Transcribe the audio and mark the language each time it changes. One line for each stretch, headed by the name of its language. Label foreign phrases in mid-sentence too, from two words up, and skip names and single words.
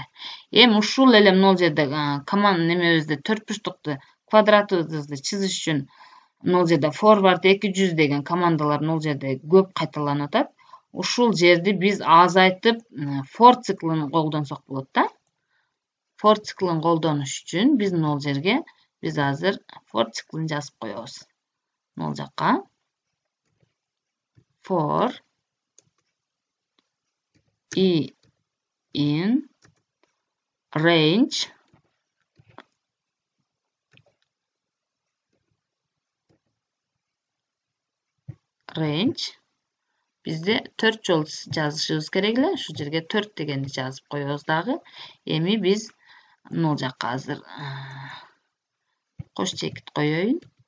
Kyrgyz: Эми ушул эле мына жерде команда немебизди төртбурчтукту квадратыбызды чызыш үчүн мына жерде forward 200 деген командалар мына жерде көп кайталанып атат. Ушул жерди биз азайтып for циклын колдонсок болот да. For циклын колдонуш үчүн биз мына жерге биз азыр for циклын жазып коебуз. Мына жакка
English: for I in range
Kyrgyz: бизде 4 жолу жазышыбыз керек эле. Ушул жерге 4 дегенди жазып коебуз дагы. Эми биз мына жакка азыр кош чекит коеюн.